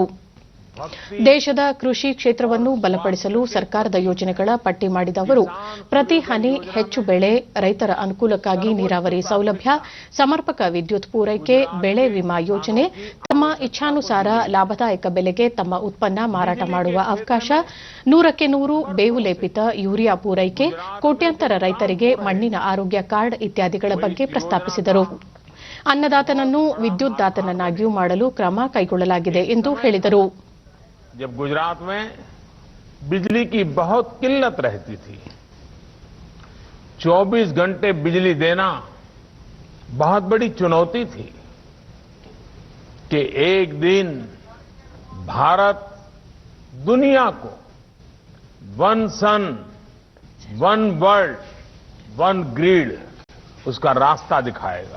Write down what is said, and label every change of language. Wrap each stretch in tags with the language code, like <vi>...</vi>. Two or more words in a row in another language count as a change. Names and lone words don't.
<kn>ದೇಶದ ಕೃಷಿ ಕ್ಷೇತ್ರವನ್ನು ಬಲಪಡಿಸಲು ಸರ್ಕಾರದ ಯೋಜನೆಗಳ ಪಟ್ಟಿ ಮಾಡಿದ ಅವರು ಪ್ರತಿ ಹನಿ ಹೆಚ್ಚು ಬೆಳೆ, ರೈತರ ಅನುಕೂಲಕ್ಕಾಗಿ ನೀರಾವರಿ ಸೌಲಭ್ಯ, ಸಮರ್ಪಕ ವಿದ್ಯುತ್ ಪೂರೈಕೆ, ಬೆಳೆ ವಿಮಾ ಯೋಜನೆ, ತಮ್ಮ ಇಚ್ಛಾನುಸಾರ ಲಾಭದಾಯಕ ಬೆಲೆಗೆ ತಮ್ಮ ಉತ್ಪನ್ನ ಮಾರಾಟ ಮಾಡುವ ಅವಕಾಶ, 100ಕ್ಕೆ 100 ಬೇವು ಲೇಪಿತ ಯೂರಿಯಾ ಪೂರೈಕೆ, ಕೋಟ್ಯಾಂತರ ರೈತರಿಗೆ ಮಣ್ಣಿನ ಆರೋಗ್ಯ ಕಾರ್ಡ್ ಇತ್ಯಾದಿಗಳ ಬಗ್ಗೆ ಪ್ರಸ್ತಾಪಿಸಿದರು. ಅನ್ನದಾತನನ್ನು ವಿದ್ಯುತ್ದಾತನನ್ನಾಗಿಯೂ ಮಾಡಲು ಕ್ರಮ ಕೈಗೊಳ್ಳಲಾಗಿದೆ ಎಂದು ಹೇಳಿದರು.</kn> <hi>जब गुजरात में बिजली की बहुत किल्लत रहती थी, 24 घंटे बिजली देना बहुत बड़ी चुनौती थी कि एक दिन भारत दुनिया को वन सन, वन वर्ल्ड, वन ग्रिड उसका रास्ता दिखाएगा.</hi>